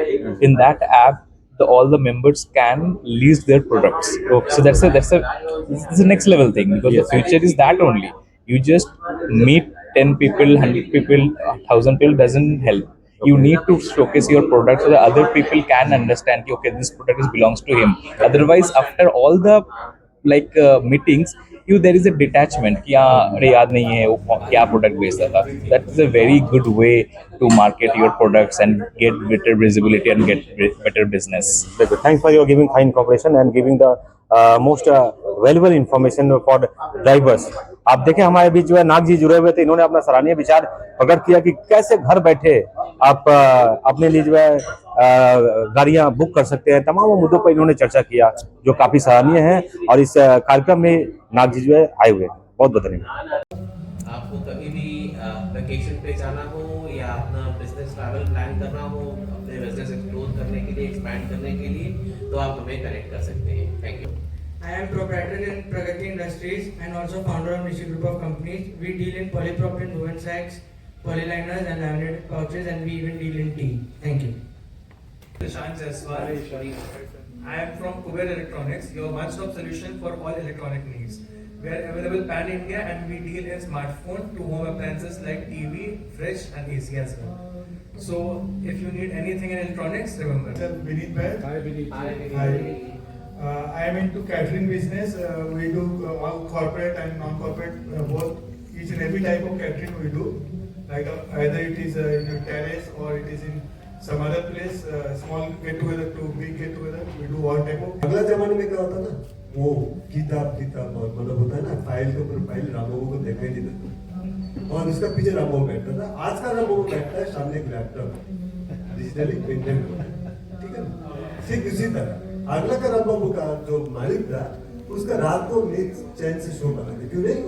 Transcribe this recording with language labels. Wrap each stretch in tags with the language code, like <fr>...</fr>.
<en>In that app, all the members can list their products. So that's a next level thing, because the future is that only. You just meet 10 people, 100 people, 1,000 people doesn't help. You need to showcase your product so that other people can understand, okay, this product belongs to him. Otherwise, after all the meetings, there is a detachment</en> <hi>कि हाँ अरे याद नहीं है वो क्या product बेचता था.</hi> <en>That is a very good way to market your products and get better visibility and get better business. Thanks for your giving kind cooperation and giving the most valuable information for drivers.</en> <hi>आप देखें हमारे बीच जो है नाग जी जुड़े हुए थे, इन्होंने अपना सराहनीय विचार प्रकट किया कि कैसे घर बैठे आप अपने लिए जो है गाड़ियां बुक कर सकते हैं। तमाम मुद्दों पर इन्होंने चर्चा किया जो काफी सराहनीय है, और इस कार्यक्रम में नाग जी जो है आए हुए हैं। बहुत बहुत धन्यवाद। आपको कभी भी वेकेशन पे जाना हो या अपना बिजनेस ट्रैवल प्लान करना हो, अपने बिजनेस एक्सप्लोर करने के लिए, एक्सपैंड करने के लिए, तो आप हमें कनेक्ट कर सकते हैं।</hi> <en>Thank you. I am proprietor in Pragati Industries and also founder of Nishi Group of Companies. We deal in polypropylene woven sacks, polyliners and laminated pouches, and we even deal in tea. Thank you. Prashant Jaiswal. I am from Kuber Electronics, your one-stop solution for all electronic needs. We are available pan-India and we deal in smartphone to home appliances like TV, fridge and AC as well. So if you need anything in electronics, remember. Vineet Bhair. Hi Vineet. Hi. I am into catering business. We do all corporate and non-corporate both. Each and every type of catering we do. Like either it is in a terrace or it is in some other place, small get together to big get together. We do all type of.</en> <hi>अगला जमाने में क्या होता ना, वो किताब मतलब होता है ना, फाइल के ऊपर फाइल रामबाबू को देखा ही नहीं देता, और उसका पीछे रामबाबू बैठता था। आज का रामबाबू बैठता है सामने एक लैपटॉप डिजिटली प्रिंटेड होता है, ठीक है ना। ठीक इसी तरह अगला का रामबाबू का जो मालिक था, उसका रात को नींद चैन से सो पाता था। क्यों नहीं?</hi>